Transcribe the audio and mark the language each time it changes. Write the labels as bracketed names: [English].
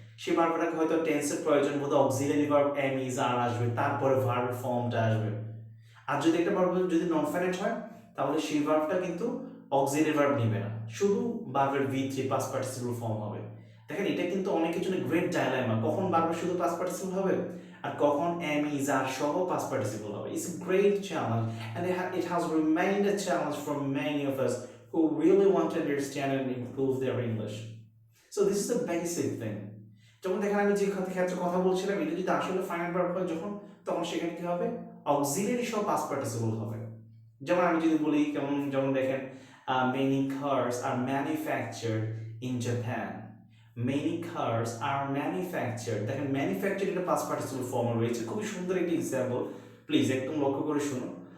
[Bangla] সেই ভার্বটাকে হয়তো টেন্সের প্রয়োজন বোধ অক্সিলারি ভার্ব এম ইজ আর আসবে, তারপরে ভার্ব ফর্মটা আসবে। আর যদি একটা ভার্ব যদি নন ফাইনাইট হয় তাহলে সেই ভার্বটা কিন্তু অক্সিলারি ভার্ব নেবে না, শুধু ভার্বের V3 পাস্ট পার্টিসিপল ফর্ম হবে। দেখেন এটা কিন্তু অনেকের জন্য গ্রেট ডাইলেমা, কখন ভার্বের শুধু পাস্ট পার্টিসিপল হবে আর কখন এম ইজ আর সহ পাস্ট পার্টিসিপল হবে। [English] It's a great challenge and it has remained a challenge for many of us who really want to understand and improve their English. So this is the basic thing. [Bangla] যেমন দেখেন আমি যে ক্ষেত্রে কথা বলছিলাম, এটা যদি আসলে ফাইনাইট ভার্ব হয় যখন, তখন সেখানে কি হবে, অক্সিলারি সহ পাস্ট পার্টিসিপল হবে। যেমন আমি যদি বলি কেমন, যেমন দেখেন [English] many cars are manufactured in Japan. Many cars are manufactured, [Bangla] দেখেন ম্যানুফ্যাকচার এটা পাস্ট পার্টিসিপল ফর্মে রয়েছে, খুবই সুন্দর একটি এক্সাম্পল, প্লিজ একদম লক্ষ্য করে শুনো।